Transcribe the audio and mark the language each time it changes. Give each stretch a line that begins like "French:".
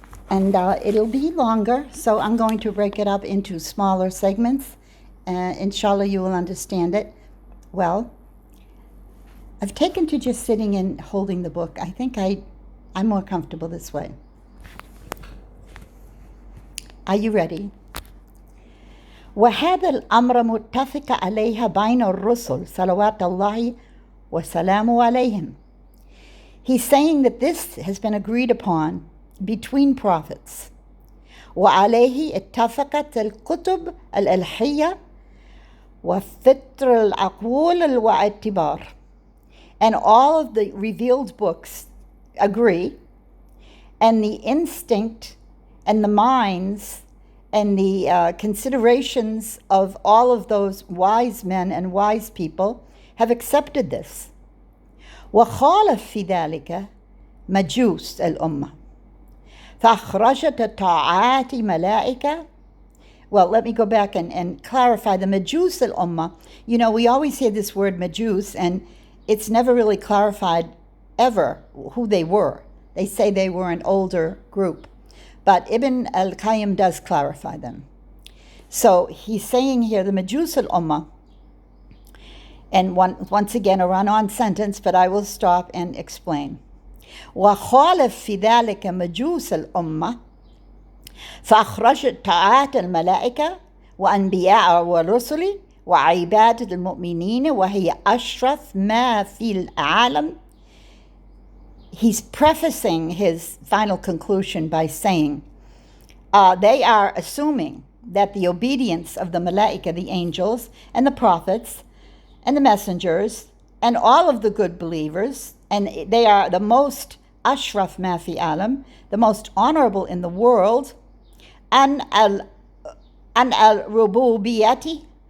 English: And it'll be longer, so I'm going to break it up into smaller segments. Inshallah, you will understand it well. I've taken to just sitting and holding the book. I think I'm more comfortable this way. Are you ready?
Arabic: وهذا الأمر متفق عليها بين الرسل صلوات الله وسلامه عليهم.
English: He's saying that this has been agreed upon between prophets.
Arabic: وعليه اتفقت الكتب الإلهية وفطر العقول والاعتبار.
English: And all of the revealed books agree, and the instinct and the minds and the considerations of all of those wise men and wise people have accepted this.
Arabic: وخالف في ذلك مجوس الأمة. فأخرجت الطاعات ملائكة.
English: Well, let me go back and clarify the Majus al-Ummah. You know, we always hear this word Majus, and it's never really clarified ever who they were. They say they were an older group. But Ibn al-Qayyim does clarify them. So he's saying here the Majus al-Ummah, and once again a run-on sentence, but I will stop and explain.
Arabic: وخالف في ذلك مجوس الأمة فأخرجت طاعات الملائكة وأنبياء ورسل وعبادة المؤمنين وهي أشرف ما في العالم.
English: He's prefacing his final conclusion by saying they are assuming that the obedience of the malaika, the angels, and the prophets, and the messengers, and all of the good believers, and they are the most
Arabic: ashraf ma fi alam,
English: the most honorable in the world,
Arabic: an al-rububiyyati